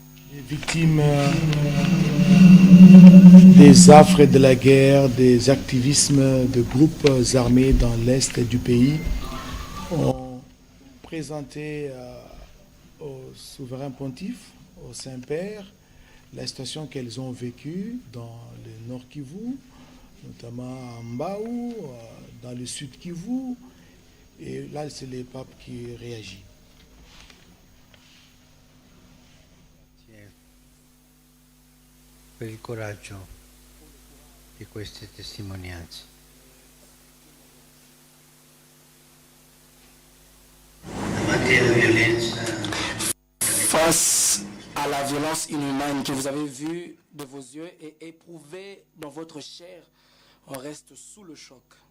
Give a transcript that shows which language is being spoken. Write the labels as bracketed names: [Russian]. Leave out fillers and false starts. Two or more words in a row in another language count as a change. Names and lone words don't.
[French] Les victimes des affres de la guerre, des activismes de groupes armés dans l'est du pays ont présenté au souverain pontife, au Saint-Père, la situation qu'elles ont vécue dans le Nord Kivu, notamment à Mbao, dans le Sud Kivu. Et là, c'est le pape qui réagit. [Italian] Per il coraggio di queste testimonianze. [French] Face à la violence inhumaine que vous avez vue de vos yeux et éprouvée dans votre chair, on reste sous le choc.